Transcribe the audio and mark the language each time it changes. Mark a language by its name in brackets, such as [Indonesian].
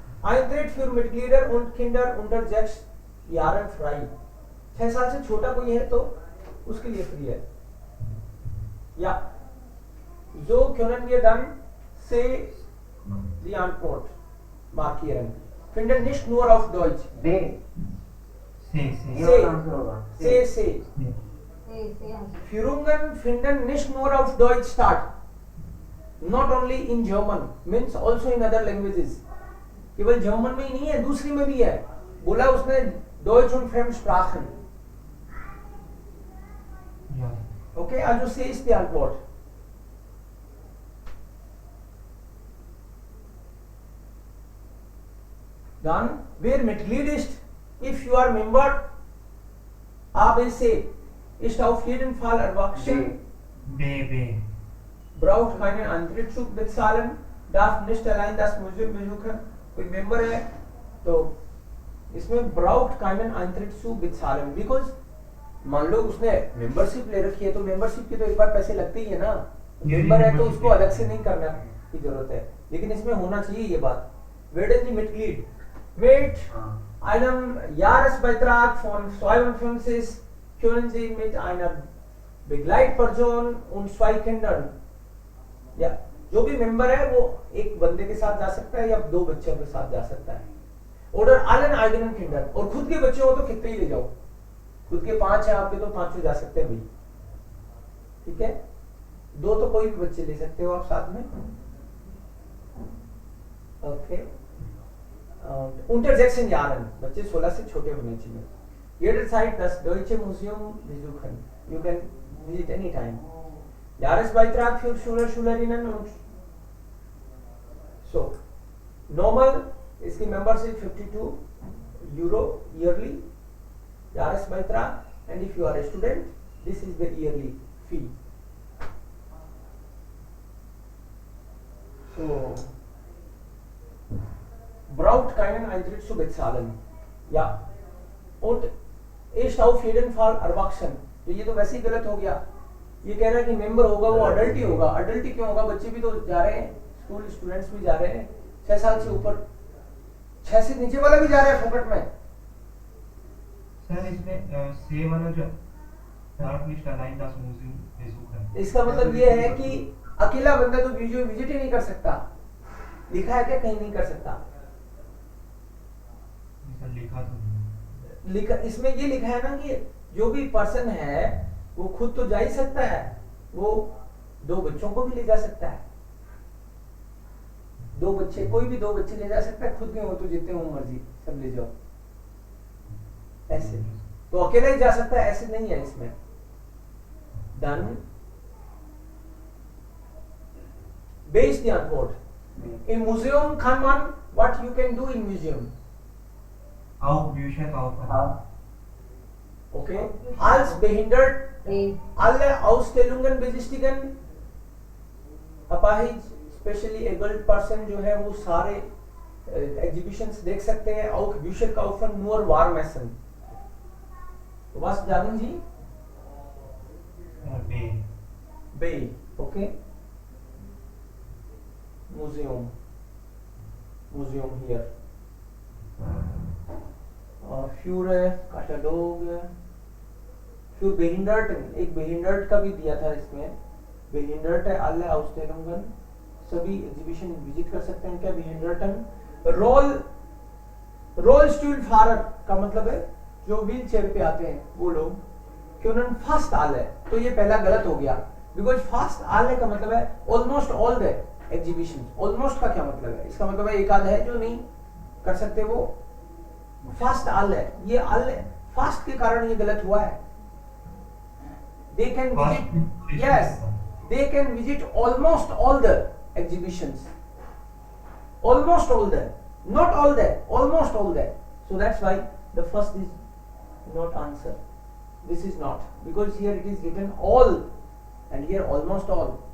[German] Eintritt für Mitglieder und Kinder unter 6 Jahren frei. [Hindi] 6 साल से छोटा कोई है तो उसके लिए फ्री है। [German] Ja. So können wir dann die Antwort markieren. Finden nicht nur auf Deutsch. से [Hindi] ये वाला आंसर होगा [English] से [German] Führungen finden nicht nur auf Deutsch statt, [English] not only in German, means also in other languages. [Hindi] केवल German में ही नहीं है, दूसरी में भी है. बोला उसने [German] Deutsch und Fremdsprachen. [Hindi] या [German] Okay, also C ist die Antwort. Dann, wer Mitglied ist, [English] if you are member, [German] ABC, ist auf jeden Fall erwachsen, बे braucht keinen Eintrittszug bezahlen, darf nicht allein das Museum besuchen. [Hindi] कोई member है तो इसमें [German] braucht keinen Eintrittszug bezahlen, [Hindi] because मान लो उसने membership ले रखी है तो मेंबरशिप की तो एक बार पैसे लगते ही है ना. मेंबर है तो उसको अलग से नहीं करना की जरूरत है, लेकिन इसमें होना चाहिए ये बात. [German] werden Sie Mitglied mit einem Jahresbeitrag von 52 können Sie mit einer Begleitperson und 2 Kindern, [Hindi] या जो भी मेंबर है वो एक बंदे के साथ जा सकता है या 2 बच्चों के साथ जा सकता है. [German] oder allen eigenen Kindern, [Hindi] और खुद के बच्चे हो तो कितने ही ले जाओ, खुद के 5 है आपके तो 5 जा सकते हैं भाई. ठीक है, 2 तो कोई भी बच्चे ले सकते हो आप साथ में. ओके. [German] unter 16 Jahren, [Hindi] बच्चे 16 से छोटे होने चाहिए. [German] Jederzeit das Deutsche Museum besuchen. [English] You can visit anytime. [German] Jahresbeitrag für Schüler, Schülerinnen und so. [Hindi] Normal इसकी membership 52 euro yearly. [English] Jahresbeitrag, and if you are a student, this is the yearly fee. [German] So braucht keinen Eintritt zu bezahlen. Ja. Und ist auf jeden Fall erwachsen. [Hindi] तो ये तो वैसे ही गलत हो गया. ये कह रहा है कि मेंबर होगा वो अडल्ट ही होगा. अडल्ट ही क्यों होगा, बच्चे भी तो जा रहे हैं, स्कूल स्टूडेंट्स भी जा रहे हैं 6 साल से ऊपर. 6 से नीचे वाला भी जा रहा है फोकट में. सर इसमें से वाला जो [German] darf nicht allein das Museum besuchen. [Hindi] इसका मतलब ये है कि अकेला बंदा तो म्यूजियम विजिट ही नहीं कर सकता. लिखा है क्या, कहीं नहीं कर सकता. सर लिखा तो नहीं. लिखा इसमें ये लिखा है ना कि जो भी पर्सन है वो खुद तो जा ही सकता है, वो 2 बच्चों को भी ले जा सकता है. 2 बच्चे, कोई भी 2 बच्चे ले जा सकता है. खुद के हो तो जितने हो मर्जी सब ले जाओ. ऐसे तो अकेला ही जा सकता है, ऐसे नहीं है इसमें. Done. [English] Based the Antwort. [German] In Museum kann man, [English] what you can do in museum? [German] Auch Bücher kaufen. [English] Okay. [German] Als behindert alle Ausstellungen besichtigen. [Hindi] अपाहिज स्पेशली एबल्ड पर्सन जो है वो सारे एग्जीबिशंस देख सकते हैं. [German] auch Bücher kaufen nur Warmessen. Was sagen Sie? बे [English] Bay. Okay. Museum. Museum here. [German] Für Katalog. Für Behinderten. [Hindi] एक behindert का भी दिया था इसमें. [German] behindert है alle Ausstellungen. [Hindi] सभी एग्जीबिशन विजिट कर सकते हैं क्या behinderten. Rollstuhlfahrer का मतलब है जो व्हील चेयर पे आते हैं वो लोग. [German] können fast alle. [Hindi] तो ये पहला गलत हो गया, बिकॉज fast alle का मतलब है [English] almost all the exhibitions. [Hindi] almost का क्या मतलब है, इसका मतलब है एक आध है जो नहीं कर सकते वो. fast alle, ये alle fast के कारण ये गलत हुआ है. [English] they can visit, yes, they can visit almost all the exhibitions. almost all the, not all the, almost all the. So that's why the first is not answer. This is not, because here it is written all and here almost all.